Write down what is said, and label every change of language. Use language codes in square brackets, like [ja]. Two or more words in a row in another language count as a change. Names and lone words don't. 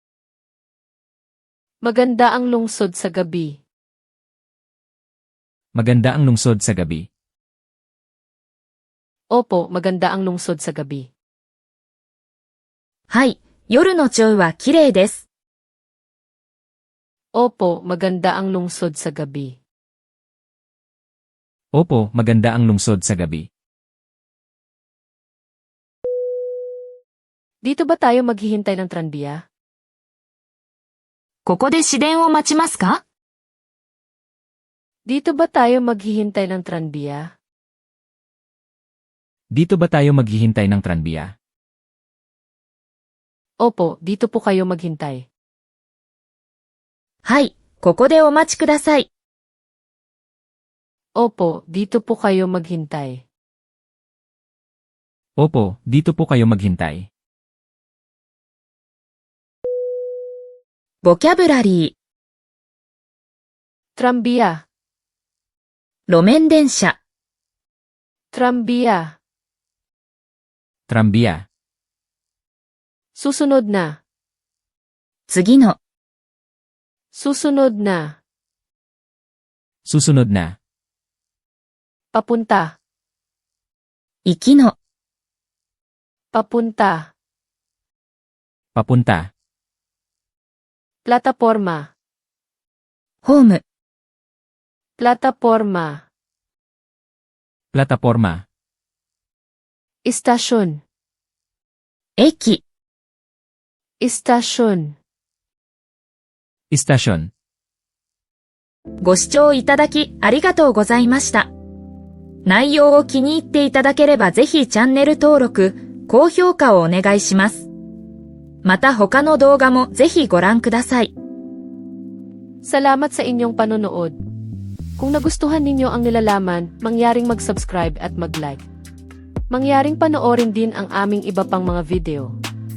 [tl] Maganda ang lungsod sa gabi. Maganda ang lungsod sa gabi. Opo, maganda ang lungsod sa gabi. [ja] はい、夜の町は綺麗です。 [tl] Opo, maganda ang lungsod sa gabi. Opo, maganda ang lungsod sa gabi. Dito ba tayo maghihintay ng tranbiya? [ja] ここで市電を待ちますか？ [tl] Dito ba tayo maghihintay ng tranbiya? Dito ba tayo maghihintay ng tranbiya? Opo, dito po kayo maghintay. [ja] はい、ここでお待ちください。 [tl] Opo, dito po kayo maghintay. Opo, dito po kayo maghintay. [ja] ボキャブラリ [tl] Tranbiya, [ja] ー、路面電車、 [tl] tranbiya. Tranbiya. Susunod na, [ja] 次の、 [tl] susunod na. Susunod na. Papunta, [ja] 行きの、 [tl] papunta. Papunta. Plataporma, [ja] ホーム、 [tl] plataporma. Plataporma. Istasyon, [ja] 駅、 [tl] istasyon. Istasyon. [ja] ご視聴いただきありがとうございました。内容を気に入っていただければぜひチャンネル登録、高評価をお願いします。また他の動画もぜひご覧ください。 [tl] Salamat sa inyong panonood. Kung nagustuhan ninyo ang nilalaman, mangyaring mag-subscribe at mag-like. Mangyaring panoorin din ang aming iba pang mga video.